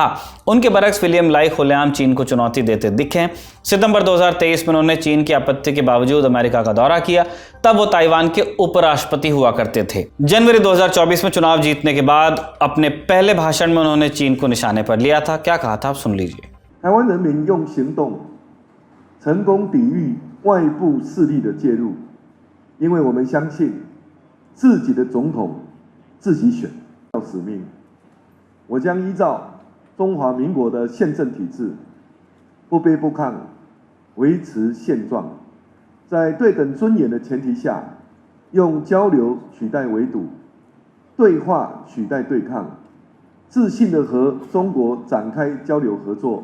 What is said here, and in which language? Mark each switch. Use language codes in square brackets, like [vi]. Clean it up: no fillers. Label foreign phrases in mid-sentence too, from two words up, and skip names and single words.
[hi] उनके बरक्स विलियम लाई खुलेआम चीन को चुनौती देते दिखे। सितंबर 2023 में उन्होंने चीन की आपत्ति के बावजूद अमेरिका का दौरा किया। तब वो ताइवान के उपराष्ट्रपति हुआ करते थे। जनवरी 2024 में चुनाव जीतने के बाद अपने पहले भाषण में उन्होंने चीन को निशाने पर लिया था। क्या कहा था आप सुन लीजिए। [zh] 台湾人民用行动成功抵御外部势力的介入，因为我们相信自己的总统自己选，使命。我将依照中华民国的宪政体制，不卑不亢，维持现状，在对等尊严的前提下，用交流取代围堵，对话取代对抗，自信地和中国展开交流合作。